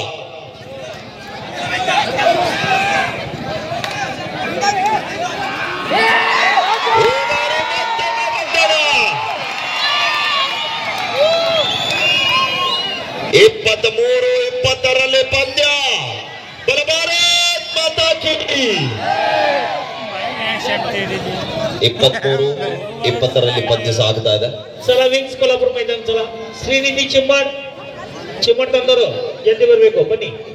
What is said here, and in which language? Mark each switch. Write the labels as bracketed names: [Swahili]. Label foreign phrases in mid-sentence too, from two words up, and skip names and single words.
[Kannada] ಇಪ್ಪತ್ತ್ 23-20 ಪಂದ್ಯ. [Hindi] भारत माता की. [Kannada] 23-20 ಪಂದ್ಯ ಸಾಗ್ತಾ ಇದೆ. [Marathi] चला विंग्स कोल्हापूर मैदान. [Kannada] चला श्रीनिधी चिम्मड ತಂದರು ಗೆದ್ದು ಬರಬೇಕು. ಬನ್ನಿ.